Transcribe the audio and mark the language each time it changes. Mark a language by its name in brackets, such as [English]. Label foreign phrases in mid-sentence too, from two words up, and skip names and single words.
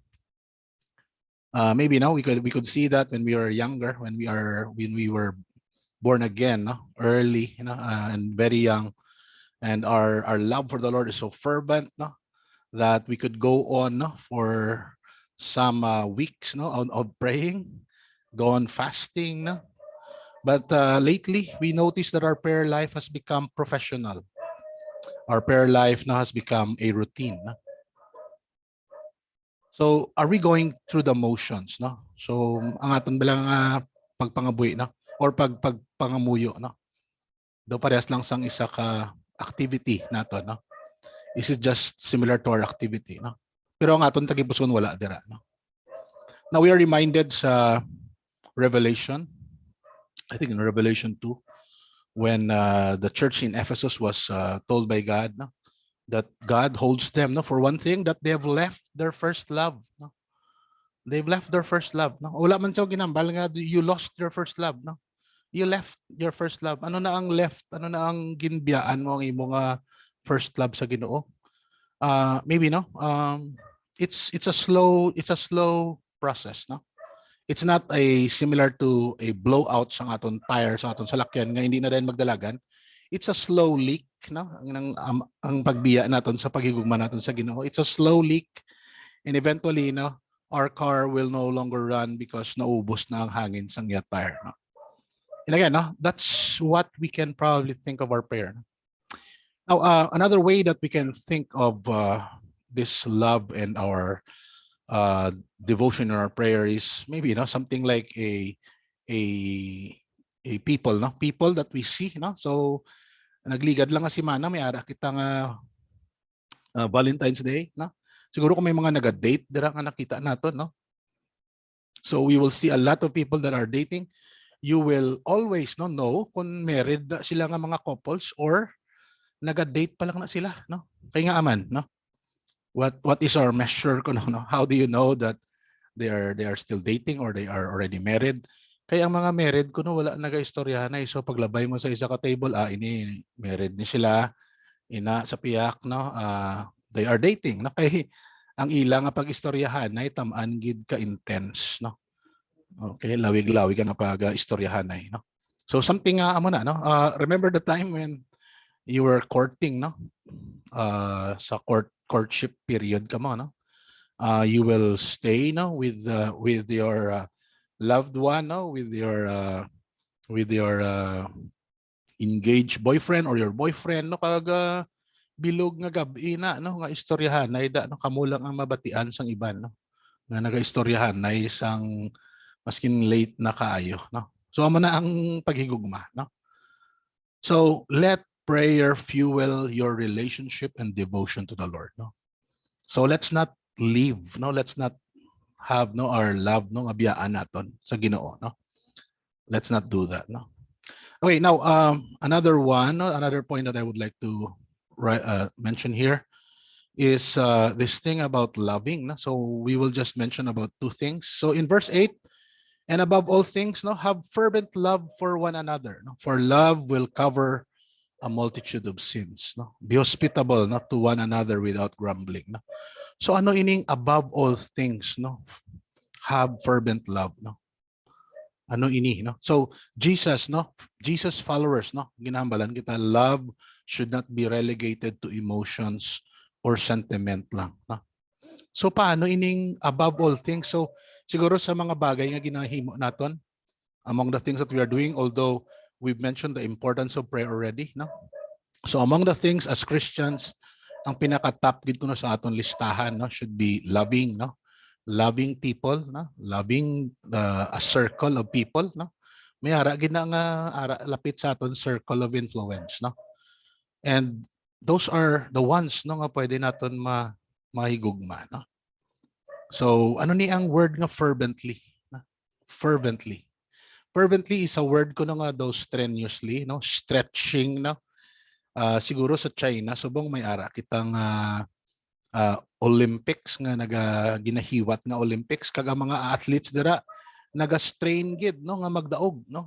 [English] Maybe no, we could see that when we were younger, when we were born again, no, early, you know, and very young, and our love for the Lord is so fervent, no, that we could go on, no, for some weeks, no, of praying, go on fasting, no. But lately, we notice that our prayer life has become professional. Our prayer life now has become a routine. No? So, are we going through the motions, no? So, [Hiligaynon] ang aton balang pagpangabuhi, no? Or pagpangamuyo, no? Do parehas lang sang isa ka activity nato, no? [English] Is it just similar to our activity, no? [Hiligaynon] Pero ang aton tagipuson wala dira, no? [English] Now we are reminded sa Revelation, I think in Revelation 2, when the church in Ephesus was told by God, no, that God holds them, no, for one thing, that they have left their first love, no. They've left their first love, no. [Hiligaynon] Wala man siya ginambal nga, [English] you lost your first love, no. You left your first love. [Hiligaynon] Ano na ang left? Ano na ang ginbiyaan mo ang imong [English] first love [Hiligaynon] sa Ginoo? [English] Maybe, no. It's a slow process, no. It's not a similar to a blowout [Hiligaynon] sa aton tire sa aton salakyan nga hindi na din magdalagan. [English] It's a slow leak, no. [Hiligaynon] Ang pagbiya naton sa paghigugma naton sa Ginoo. [English] It's a slow leak, and eventually, no, our car will no longer run because [Hiligaynon] naubos na ang hangin sa iya tire, [English] no. And again, no, that's what we can probably think of our prayer. Now, another way that we can think of this love and our devotion in our prayer is maybe, you know, something like a people, no, people that we see, no. [Hiligaynon] So nagligad lang nga si Mana, may ara kita nga Valentine's Day, no. Siguro kung may mga naga-date dira nga nakita nato, no. [English] So we will see a lot of people that are dating. You will always know [Hiligaynon] kung married sila nga mga couples or naga-date pa lang na sila, no. Kaya nga aman, no. [English] What is our measure kuno, no? How do you know that they are still dating or they are already married? [Hiligaynon] Kaya ang mga married kuno wala naga-istoryahan na, so paglabay mo sa isa ka table, ini married ni sila, ina sa piyak, no. [English] They are dating, no. [Hiligaynon] Kay ang ilang nga pag-istoryahan ay tam-an gid ka intense, no. Okay, lawig-lawig ka na pag-istoryahan ay, no. So something amo na, no. [English] Remember the time when you were courting, no? [Hiligaynon] Sa [English] courtship period [Hiligaynon] ka mo, no? [English] You will stay, no, with your loved one, no, with your engaged boyfriend or your boyfriend, [Hiligaynon] no, pag bilog nga gabi na, no, nga istoryahan na ida, no, kamulang ang mabatian sang iban, no, nga naga-istoryahan na isang maskin late na kaayo, no. So amo na ang paghigugma, no. [English] So let prayer fuel your relationship and devotion to the Lord, no. So let's not leave, no, let's not have, no, our love, [Hiligaynon] no, abiyaan naton sa Ginoo, no. [English] Let's not do that, no. Okay, now another one, no, another point that I would like to mention here is this thing about loving. No? So we will just mention about two things. So in verse 8, and above all things, no, have fervent love for one another. No? For love will cover a multitude of sins. No? Be hospitable, not to one another without grumbling. [Hiligaynon] No? So ano ining [English] above all things, [Hiligaynon] no? [English] Have fervent love, [Hiligaynon] no? Ano ini, no? So Jesus, no? [English] Jesus followers, [Hiligaynon] no? Ginahambalan kita, [English] love should not be relegated to emotions or sentiment lang, no? [Hiligaynon] So paano ining [English] above all things? [Hiligaynon] So siguro sa mga bagay nga ginahimo naton, [English] among the things that we are doing, although we've mentioned the importance of prayer already, no? So among the things as Christians, [Hiligaynon] ang pinaka-top gid kuno sa aton listahan, no, [English] should be loving, no? Loving people, no? Loving a circle of people, no? [Hiligaynon] May ara gid na nga lapit sa aton [English] circle of influence, [Hiligaynon] no? [English] And those are the ones, [Hiligaynon] no, nga pwede naton mahigugma, no? So ano ni ang word nga fervently, no? [English] Fervently. Fervently is a word [Hiligaynon] ko nga daw [English] strenuously, no? Stretching, no? [Hiligaynon] Siguro sa China subong may ara kitang Olympics nga ginahiwat nga Olympics kaga mga athletes dira naga-strain gid, no, nga magdaog, no?